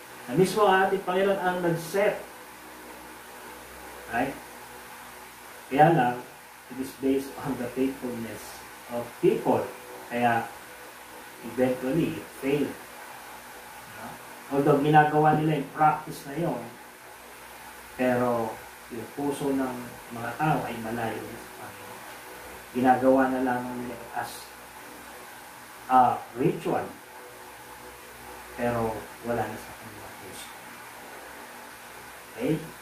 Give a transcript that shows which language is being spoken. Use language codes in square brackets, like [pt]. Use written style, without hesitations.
[tl] Na mismo ang ating Panginoon ang nag-set. [en] Right? [tl] Kaya lang, [en] it is based on the faithfulness of people. Kaya, eventually, it failed. [tl] Although, ginagawa nila yung practice na yun, pero yung puso ng mga tao ay malayo sa Panginoon. Ginagawa na lamang nila [en] as a ritual, [tl] pero wala na sa kanila puso. Okay?